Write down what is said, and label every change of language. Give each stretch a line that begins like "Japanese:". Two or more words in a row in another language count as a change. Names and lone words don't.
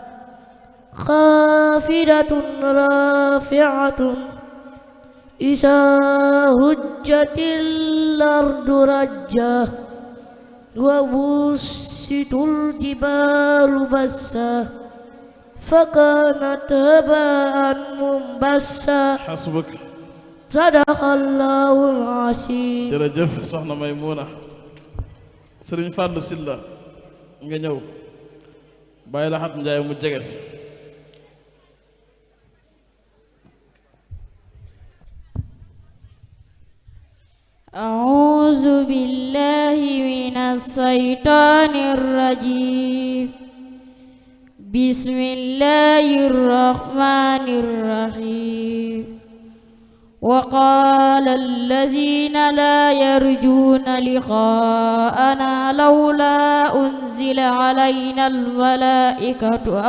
Arabic: خافضة رافعة إذا رجت الأرض رجا وبست الجبال بسا فكانت هباء منبثا حسبك صدق الله العظيم
Wolof: jërëjëf soxna Maymuna sëriñ Fàllu Silla nga ñëw Baay Lahat Njaay mu jege si
Arabic: أعوذ بالله من الشيطان الرجيم بسم الله الرحمن الرحيم وقال الذين لا يرجون لقاءنا لولا أنزل علينا الملائكة